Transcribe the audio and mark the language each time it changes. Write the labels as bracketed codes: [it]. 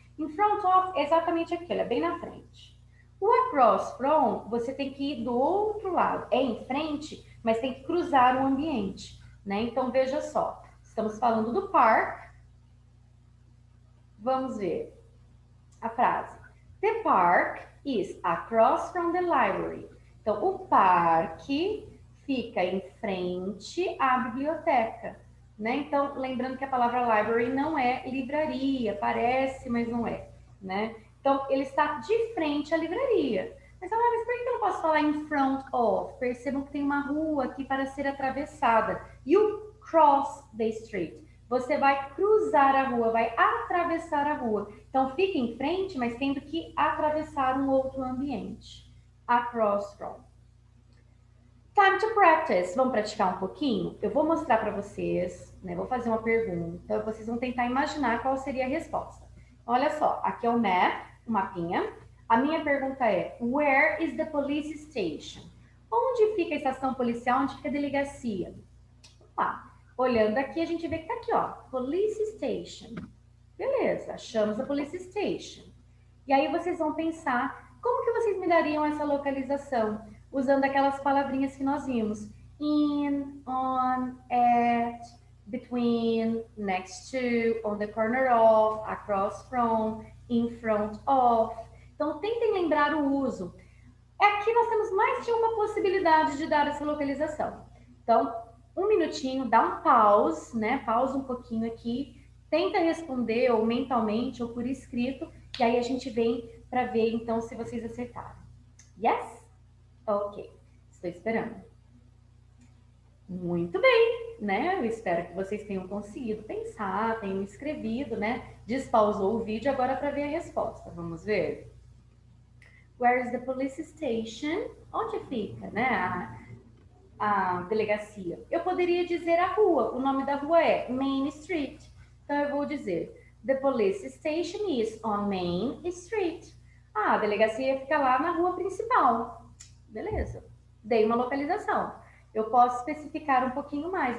[pt] In front of é exatamente aquilo, é bem na frente. O across from, você tem que ir do outro lado, é em frente, mas tem que cruzar o ambiente, né? Então, veja só, estamos falando do park, vamos ver a frase. [en] The park is across from the library. [pt] Então, o parque fica em frente à biblioteca, né? Então, lembrando que a palavra library não é livraria, parece, mas não é, né? Então, ele está de frente à livraria. Mas por que eu não posso falar in front of? Percebam que tem uma rua aqui para ser atravessada. [en] You cross the street. [pt] Você vai cruzar a rua, vai atravessar a rua. Então, fica em frente, mas tendo que atravessar um outro ambiente. [en] Across from. Time to practice. [pt] Vamos praticar um pouquinho? Eu vou mostrar para vocês, né? Vou fazer uma pergunta. Vocês vão tentar imaginar qual seria a resposta. Olha só, aqui é o map, o mapinha. A minha pergunta é, [en] where is the police station? [pt] Onde fica a estação policial? Onde fica a delegacia? Lá. Olhando aqui, a gente vê que tá aqui, ó, police station. Beleza, achamos a police station. E aí vocês vão pensar, como que vocês me dariam essa localização? Usando aquelas palavrinhas que nós vimos. [en] In, on, at, between, next to, on the corner of, across from, in front of. [pt] Então, tentem lembrar o uso. Aqui nós temos mais de uma possibilidade de dar essa localização. Então, um minutinho, dá um pause, né? Pausa um pouquinho aqui, tenta responder ou mentalmente ou por escrito, e aí a gente vem para ver então se vocês acertaram. Yes? Ok, estou esperando. Muito bem, né? Eu espero que vocês tenham conseguido pensar, tenham escrevido, né? Despausou o vídeo agora para ver a resposta. Vamos ver? [en] Where is the police station? [pt] Onde fica, né? A delegacia. Eu poderia dizer a rua. O nome da rua é Main Street. Então eu vou dizer [en] The police station is on Main Street. [pt] Ah, a delegacia fica lá na rua principal. Beleza. Dei uma localização. Eu posso especificar um pouquinho mais.